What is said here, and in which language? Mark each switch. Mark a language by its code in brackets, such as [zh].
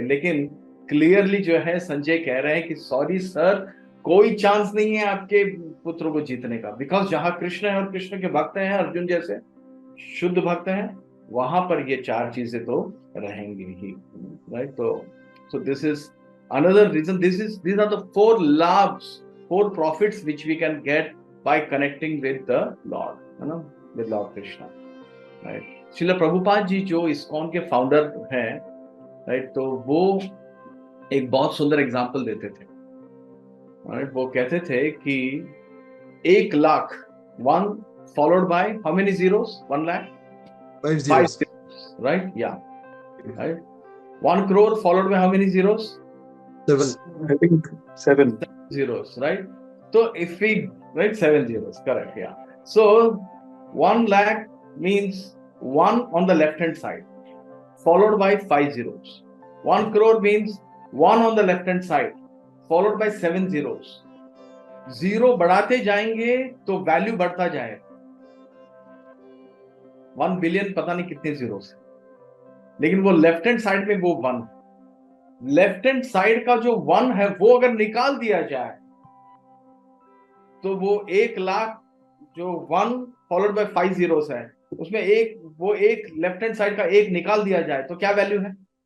[hi] लेकिन क्लियरली जो है संजय कह रहे हैं कि [en] sorry sir, [hi] कोई चांस नहीं है आपके पुत्र को जीतने का, बिकॉज जहां कृष्ण है और कृष्ण के भक्त हैं, अर्जुन जैसे शुद्ध भक्त हैं, वहां पर ये चार चीजें तो रहेंगी ही, राइट। [en] तो this is another reason, these are the four labs, four profits which we can get by connecting with the Lord, [hi] है ना, [en] with Lord Krishna, right. [hi] Srila Prabhupada ji जो इस्कॉन के फाउंडर हैं, राइट, तो वो एक बहुत सुंदर एग्जांपल देते थे, राइट। वो कहते थे कि [en] 1,00,000, 1 followed by how many zeros? 1,00,000? 5 5 zeros. zeros, right? Yeah, right. 1 crore followed by how many zeros? 7. I think 7. Zeros, right? So if we, right, 7 zeros, correct, yeah. So 1,00,000 means 1 on the left hand side, followed by 5 zeros. 1 crore means 1 on the left hand side, followed by 7 zeros. [hi] Zero बढ़ाते जाएंगे तो value बढ़ता जाएगा। 1 billion पता नहीं कितने zero से, लेकिन वो लेफ्ट हैंड साइड में वो 1, लेफ्ट हैंड साइड का जो 1 है वो अगर निकाल दिया जाए तो वो 1,00,000 जो 1 फॉलोड बाय 5 जीरोस है, उसमें एक लेफ्ट हैंड साइड का 1 निकाल दिया जाए तो क्या वैल्यू है?